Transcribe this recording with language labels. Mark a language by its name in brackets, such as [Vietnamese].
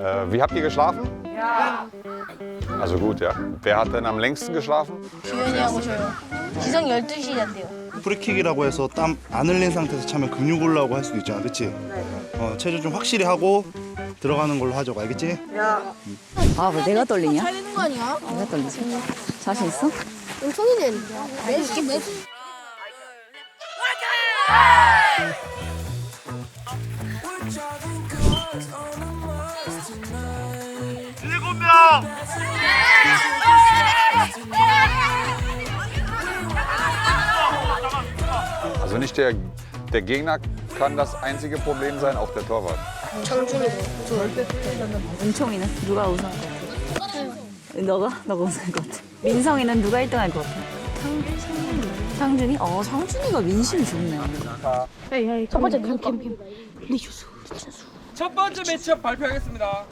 [German] Wie habt ihr geschlafen? [Korean] 야. [German] Also gut, ja. Wer hat denn am längsten geschlafen? [Korean] 주현이 하고 저요. 지성 12시에 잤대요. 프리킥이라고 해서 땀 안 흘린 상태에서 차면 근육 올라오고 할 수도 있잖아, 그렇지? 체조 좀 확실히 하고 들어가는 걸로 하자고, 알겠지? 아, 왜 내가 떨리냐? 잘리는 거 아니야? 내가 떨리지? 자신 있어? 은총이는 매수. [German] Also nicht der Gegner kann das einzige Problem sein, auch der Torwart. [Korean] 은총이는 누가 우승할 것 같아? 너가 우승할 것 같아. 민성이는 누가 1등 할 것 같아? 상준이? 상준이가 민심이 좋네. 첫 번째 매치업 발표하겠습니다.